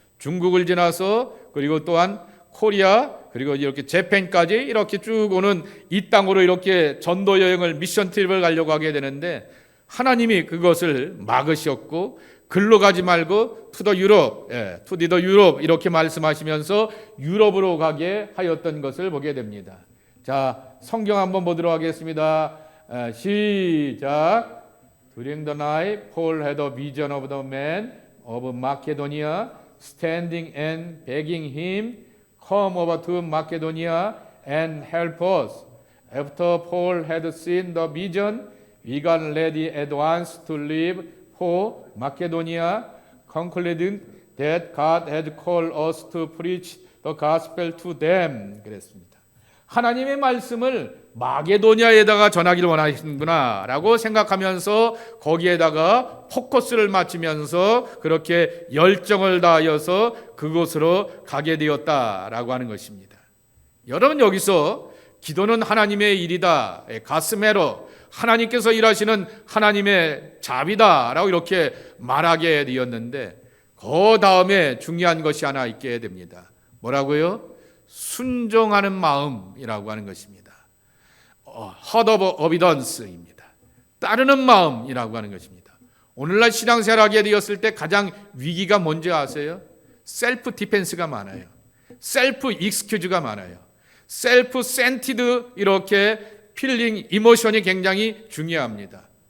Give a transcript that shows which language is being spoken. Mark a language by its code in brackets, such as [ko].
[ko] 중국을 지나서 그리고 또한 코리아 그리고 이렇게 재팬까지 이렇게 쭉 오는 이 땅으로 이렇게 전도 여행을 미션 트립을 가려고 하게 되는데 하나님이 그것을 막으셨고 글로 가지 말고 투더 유럽, 투디더 유럽 이렇게 말씀하시면서 유럽으로 가게 하였던 것을 보게 됩니다. 자, 성경 한번 보도록 하겠습니다. 시작. [en] During the night, Paul had a vision of the man of Macedonia standing and begging him, "Come over to Macedonia and help us." After Paul had seen the vision, we got ready at once to leave for Macedonia, concluding that God had called us to preach the gospel to them. [ko] 그랬습니다. 하나님의 말씀을 마게도니아에다가 전하기를 원하시는구나 라고 생각하면서 거기에다가 포커스를 맞추면서 그렇게 열정을 다하여서 그곳으로 가게 되었다라고 하는 것입니다. 여러분, 여기서 기도는 하나님의 일이다, 가스메로 하나님께서 일하시는 하나님의 자비다라고 이렇게 말하게 되었는데 그 다음에 중요한 것이 하나 있게 됩니다. 뭐라고요? 순종하는 마음이라고 하는 것입니다. [en] Heart of obedience입니다. [ko] 따르는 마음이라고 하는 것입니다. 오늘날 신앙생활하게 되었을 때 가장 위기가 뭔지 아세요? 셀프 디펜스가 많아요. 셀프 익스큐즈가 많아요. 셀프 센티드 이렇게 필링, 이모션이 굉장히 중요합니다.